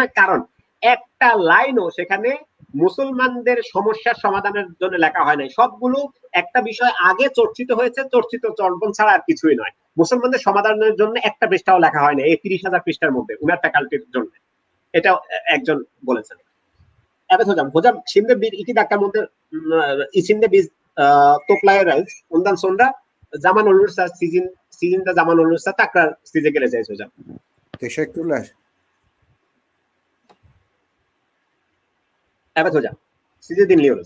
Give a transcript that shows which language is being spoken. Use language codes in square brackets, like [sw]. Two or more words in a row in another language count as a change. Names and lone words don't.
[bn] কারণ একটা লাইনও সেখানে মুসলমানদের সমস্যার সমাধানের জন্য লেখা হয় নাই। সবগুলো একটা বিষয় আগে চর্চিত হয়েছে, চর্চিত চর্বণ ছাড়া আর কিছুই নয়। মুসলমানদের সমাধানের জন্য একটা পৃষ্ঠাও লেখা হয় না এই 30,000 পৃষ্ঠার মধ্যে উনার ফ্যাকাল্টির জন্য। এটা একজন বলেছেন। [tr] Evet hocam, şimdi bir iki dakika mıdır içinde biz toplayacağız. Ondan sonra zaman olursa sizin de zaman olursa tekrar size geleceğiz hocam. Teşekkürler. Evet hocam, sizi dinliyoruz.